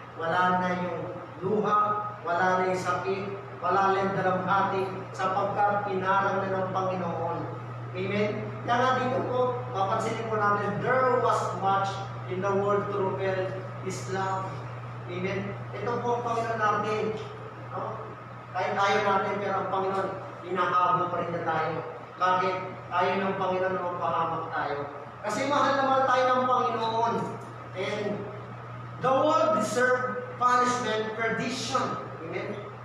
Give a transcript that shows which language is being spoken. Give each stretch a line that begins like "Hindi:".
Filipino: Wala na yung luha, wala na yung sakit, wala na yung dalamhati, sapagkat pinarang na ng Panginoon. Amen? Kaya nga dito po, mapansinin po natin,
English: there was much in the world to repel His love.
Filipino: Amen? Ito po ang Panginoon natin. No? Kahit ayaw natin, pero ang Panginoon, hinahabol pa rin na tayo. Kahit ayaw ng Panginoon na mapahamak tayo. Kasi mahal na mahal tayo ng Panginoon.
English: And the world deserve punishment, perdition. Amen?